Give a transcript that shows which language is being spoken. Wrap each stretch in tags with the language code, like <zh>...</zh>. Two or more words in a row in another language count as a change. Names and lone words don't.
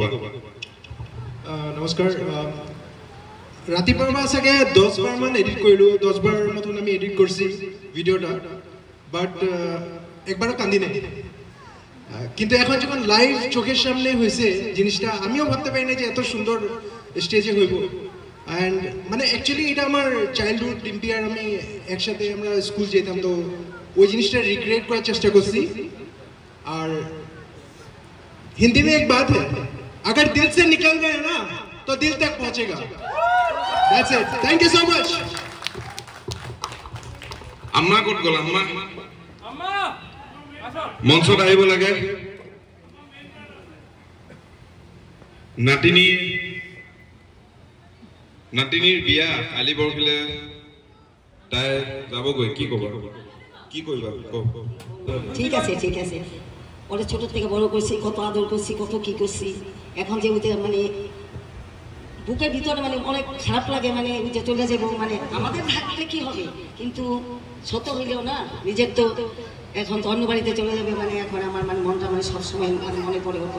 <as>নমস্কাৰ ৰাতিপুৱাৰ পৰা চাগে</as> <bn>10 বাৰ মান এডিট কৰিলো 10 বাৰ মতন আমি এডিট কৰিছি ভিডিওটা বাট একবারও কান্দি নাই কিন্তু এখন যখন লাইভ চোখের সামনে হয়েছে জিনিসটা আমিও ভাবতে পারি না যে এত সুন্দর স্টেজে হইব অ্যান্ড মানে অ্যাকচুয়ালি এটা আমার চাইল্ডহুড ডিম্পি আর আমি একসাথে আমরা স্কুল যেতাম তো ওই জিনিসটা রিক্রিয়েট করার চেষ্টা করছি আর</bn> <hi>हिंदी में एक बात है अगर दिल से निकल गए ना तो दिल तक पहुंचेगा</hi> <en>That's it. Thank you so much.</en> <as>আম্মা ক'ত গ'ল আম্মা মঞ্চত আহিব লাগে নাতিনীৰ বিয়া কালি পৰহিলে তাই যাবগৈ কি ক'বা কি কৰিবা</as> <bn>ঠিক আছে ওরা ছোট থেকে বড় করছি কত আদর করছি কত কি করছি এখন যে ওদের মানে বুকের ভিতরে মানে অনেক খারাপ লাগে মানে যে চলে যাবো মানে আমাদের থাকলে কি হবে কিন্তু ছোট হইলেও না নিজের তো এখন তো অন্য বাড়িতে চলে যাবে মানে এখন আমার মানে মনটা মানে সবসময় মানে মনে পড়ে ওর</bn>